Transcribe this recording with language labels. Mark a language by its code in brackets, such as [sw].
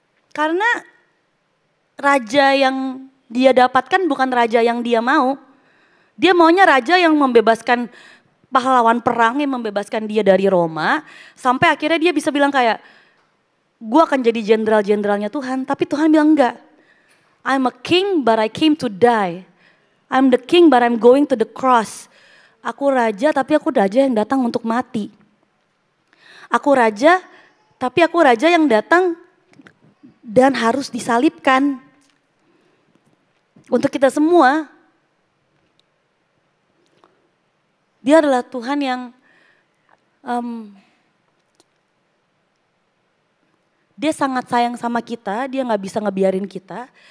[id] Karena raja yang dia dapatkan bukan raja yang dia mau. Dia maunya raja yang membebaskan pahlawan perang, yang membebaskan dia dari Roma. Sampai akhirnya dia bisa bilang kayak, gue akan jadi jenderal-jenderalnya Tuhan. Tapi Tuhan bilang enggak. [en] I'm a king but I came to die. I'm the king but I'm going to the cross. [id] Aku raja tapi aku raja yang datang untuk mati. Aku raja tapi aku raja yang datang dan harus disalibkan. Untuk kita semua, dia adalah Tuhan yang dia sangat sayang sama kita, dia gak bisa ngebiarin kita.